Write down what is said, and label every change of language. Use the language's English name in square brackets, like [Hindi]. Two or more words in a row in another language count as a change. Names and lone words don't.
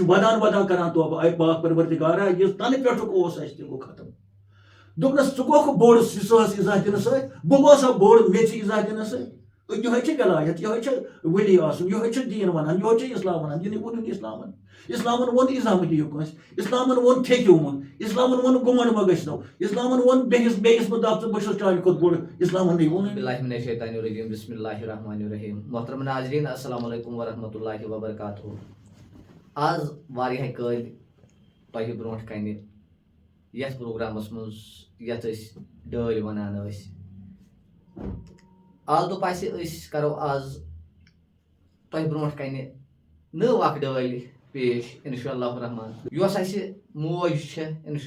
[Kashmiri] ودان ودان کران توبہٕ اے پاک پروردگارا یُس تنہٕ پٮ۪ٹھُک اوس اَسہِ تہِ گوٚو ختم دوٚپنس ژٕ گوٚکھ بوٚڑ سُہ ٲس اِزاہ دِنہٕ سۭتۍ بہٕ گوسا بوٚڑ میٚژِ اِزاہ دِنہٕ سۭتۍ یِہوٚے چھِ ولایت یِہوٚے چھِ ؤلی آسُن یِہوٚے چھِ دیٖن ونان یِہوٚے چھِ اسلام ونان یہِ نہٕ ووٚنُن اسلامن اسلامن ووٚن اِزاہ دِیِو کٲنٛسہِ اسلامن ووٚن ٹھیکِو مہٕ اسلامن ووٚن گُمنڈ مہ گٔژھنو اسلامن ووٚن بیٚیِس مہ دپ ژٕ بہٕ چھُس چانہِ کھۄتہٕ بوٚڑ اسلامن نٕے ووٚنُن [Arabic] باللہ من الشیطان الرجیم بسم اللہ الرحمن الرحیم [Urdu] محترم ناظرین [Arabic] السلام علیکم ورحمۃ اللہ وبرکاتہ [Kashmiri] آز واریاہ کٲلۍ تۄہہِ برونٛٹھ کنہِ یتھ پروگرامس منٛز یتھ أسۍ ڈٲلۍ ونان ٲسۍ آز دوٚپ اَسہِ أسۍ کرو آز تۄہہِ برونٛٹھ کنہِ نٔو اکھ ڈٲلۍ پیش [Arabic] انشاء اللہ الرحمان [Kashmiri] یۄس اَسہِ موج چھےٚ انشاء